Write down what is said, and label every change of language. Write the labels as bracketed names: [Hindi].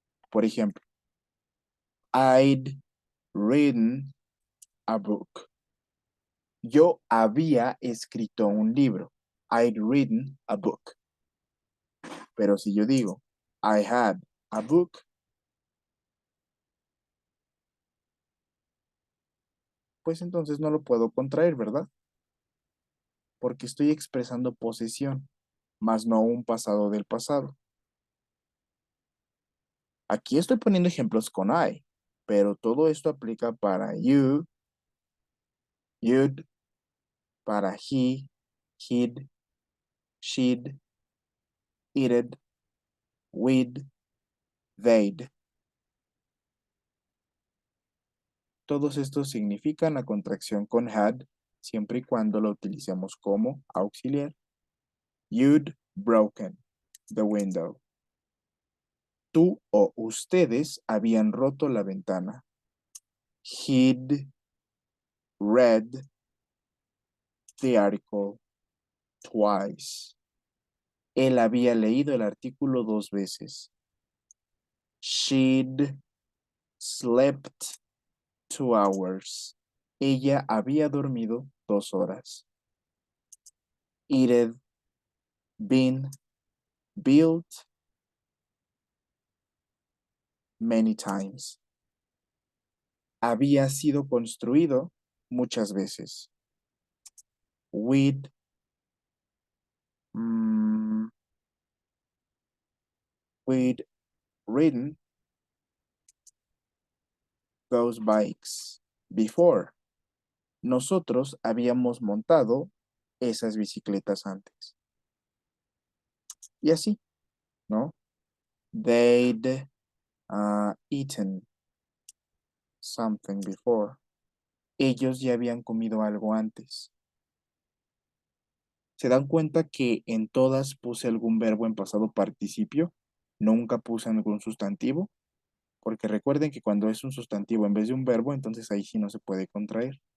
[Spanish] Por ejemplo, [English] I'd written a book. [Spanish] Yo había escrito un libro. [English] I'd written a book. [Spanish] Pero si yo digo, [English] I had a book, [Spanish] pues entonces no lo puedo contraer, ¿verdad? Porque estoy expresando posesión, más no un pasado del pasado. Aquí estoy poniendo ejemplos con I, pero todo esto aplica para you, you'd, para he, he'd, she'd, it'd, we'd, they'd. Todos estos significan la contracción con had, siempre y cuando lo utilicemos como auxiliar. [English] You'd broken the window. [Spanish] Tú o ustedes habían roto la ventana. [English] He'd read the article twice. [Spanish] Él había leído el artículo 2 veces. [English] She'd slept 2 hours. [Spanish] Ella había dormido 2 horas. [English] It had been built many times. [Spanish] Había sido construido muchas veces. [English] We'd we'd ridden those bikes before. [Spanish] Nosotros habíamos montado esas bicicletas antes. Y así, ¿no? [English] They'd eaten something before. [Spanish] Ellos ya habían comido algo antes. ¿Se dan cuenta que en todas puse algún verbo en pasado participio? Nunca puse algún sustantivo. Porque recuerden que cuando es un sustantivo en vez de un verbo, entonces ahí sí no se puede contraer.